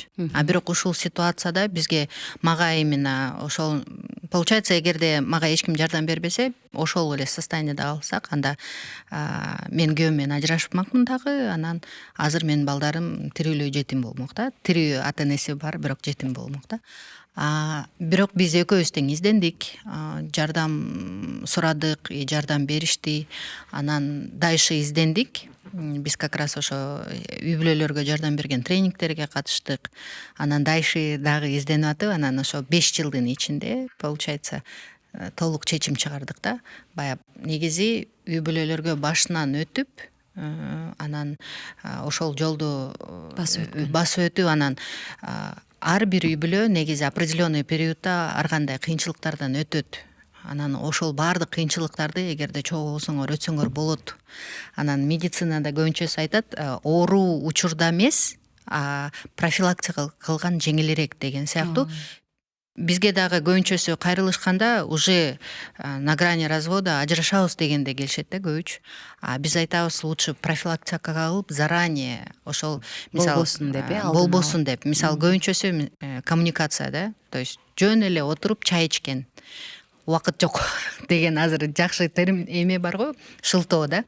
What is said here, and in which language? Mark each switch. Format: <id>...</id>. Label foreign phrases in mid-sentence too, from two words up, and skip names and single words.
<ky>Бирок ушул ситуацияда бизге, мага именно ошол, получается, эгерде мага эч ким жардам бербесе, ошол эле состояниеде калсак, анда мен күйөөм менен ажырашмакмын дагы, анан азыр менин балдарым тирүүлөй жетим болмок да. Тирүү ата энеси бар, бирок жетим болмок да. Бирок биз экөөбүз тең издендик, жардам сурадык, жардам беришти, анан дальше издендик. Биз</ky> <ru>как раз</ru> <ky>ошо үй бүлөлөргө жардам берген тренингтерге катыштык. Анан дальше дагы изденип атып, анан ошо 5 жылдын ичинде, получается, толук чечим чыгардык да. Баягы негизи үй бүлөлөргө башынан өтүп, анан ошол жолду басып өтүп, анан ар бир үй бүлө негизи определенный периодта ар кандай кыйынчылыктардан өтөт. Анан ошол баардык кыйынчылыктарды эгерде чогуу болсоңор өтсөңөр болот. Анан медицинада көбүнчөсү айтат, ооруу учурда эмес, профилактика кылган жеңилирээк деген сыяктуу. Бизге дагы көбүнчөсү кайрылышканда</ky> <ru>уже на грани развода</ru> <ky>ажырашабыз дегенде келишет да көбүчө. Биз айтабыз, лучше профилактика кылып, заранее ошол мисалы болбосун деп. Мисалы көбүнчөсү коммуникация да,</ky> <ru>то есть</ru> <ky>жөн эле отуруп чай ичкен. Убакыт жок деген азыр жакшы терим эме бар го, шылтоо да.</ky>